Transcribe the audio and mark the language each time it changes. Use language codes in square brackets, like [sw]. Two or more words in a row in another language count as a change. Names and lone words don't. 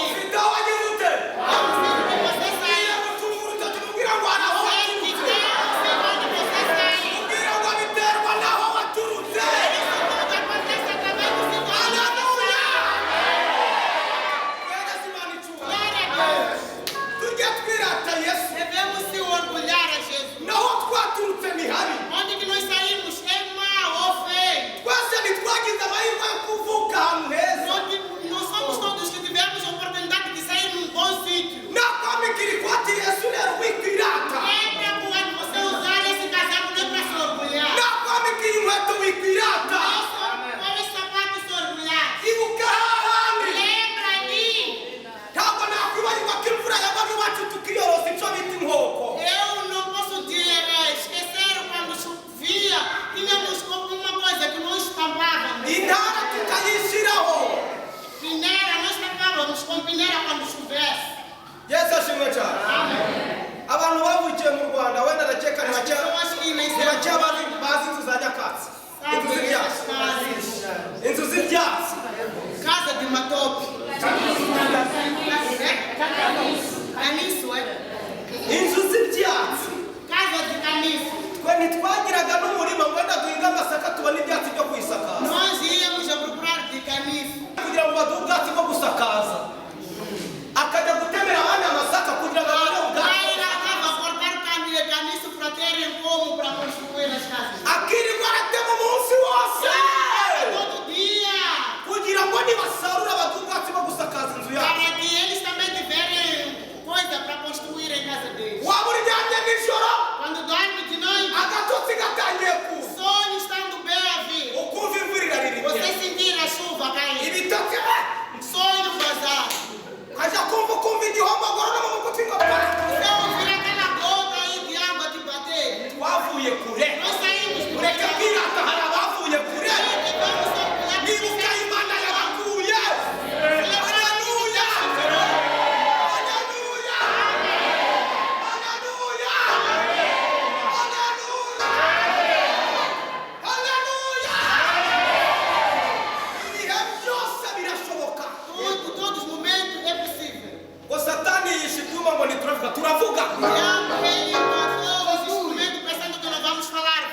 [rw] Ufite aho wagize ute. [pt] Eu sei que você [rw] Iyo [pt] saiu. [rw] gutunga urutoki mubwira ngo hari aho [pt] Sei que [rw] waturutse. [pt] tem, eu sei onde você saiu. [rw] Mubwira ngo biterwa n'aho waturutse. [pt] Isso tudo acontece através do seu [rw] Haleluya. Yereza Imana icyubahiro. [pt] Glória a Deus. [rw] Tujye twirata Yesu. [pt] Devemos se orgulhar a Jesus. [rw] Naho twaturutse ni habi. [pt] Onde que nós saímos é mal ou feio. [rw] Twese ntitwagize amahirwe yo kuvuka ahantu heza. [pt] Não somos todos que tivemos a oportunidade de sair num bom sítio. [rw] Nakwambikira ikoti Yesu rero wikwirata. [pt] É para quando você usar esse casaco, não é para se orgulhar. [rw] Nakwambikira inkweto wikwirata. [pt] Qual é o sapato se orgulhar? [rw] Ibuka hahandi. [pt] Lembra ali. [rw] Ntabwo nakwibagirwa ko imvura yagwaga iwacu tukiyorosa icyo bita inkoko. [pt] Eu não posso esquecer quando chovia, tínhamos alguma coisa que nós estampávamos. [rw] Intara tukayishyiraho. [pt] Peneira, nós estampávamos com peneira quando chovesse. [rw] Yesu ashimwe cyane. Abantu bavukiye mu Rwanda wenda ndakeka ni [pt] As [rw] bake [pt] pessoas que nem [rw] bake bazi inzu za nyakatsi. Inzu [pt] sabem [rw] z'ibyatsi. [pt] essas casas. [rw] Inzu z'ibyatsi. [pt] Casa de matope. Caniço, é? [rw] Inzu z'ibyatsi. [pt] Casa de caniço. [rw] Twe ntitwagiraga n'umurima ngo wenda duhinge amasaka tubone ibyatsi byo kuyisakaza. [pt] Nós íamos a procurar de caniço. [rw] Kugira ngo baduhe ubwatsi bwo gusakaza. Akajya gutemera abandi amasaka kugira ngo abone ubwatsi. [pt] Aí lá estava a cortar cano de caniço para terem como para construir as casas. [rw] Akirirwa aratema umunsi wose. [pt] Todo dia. [rw] Kugira ngo nibasarura baduhe ubwatsi bwo gusakaza inzu yabo. [pt] Para que eles também tiverem coisa para construir a casa deles. [rw] Waba uryamye nijoro [pt] Quando dorme de noite, [rw] agatotsi gatangiye kuza. [pt] sonho estando bem a vir. [rw] Ukumva imvura iraririmye. [pt] Você sentir a chuva cair. [rw] Ibitotsi [pt] Sonho vazar. [rw] ajya kumva igihomagoro no mu mugufi ngo pa. [pt] Você ouvir aquela gota aí de água te bater. [rw] Twavuye kure. [pt] Nós saímos por [rw] Ureke [pt] aqui. [rw] kwirata hari abavuye kure. [pt] Devemos orgulhar. [rw] Nibuka Imana yabakuye. Haleluya. Haleluya. Haleluya. Haleluya. Ibihe byose birashoboka. [pt] Todos os momentos é possível. [rw] Ngo Satani yishe ibyuma ngo ntituravuga turavuga. [pt] Ele passou os instrumentos pensando que nós vamos falar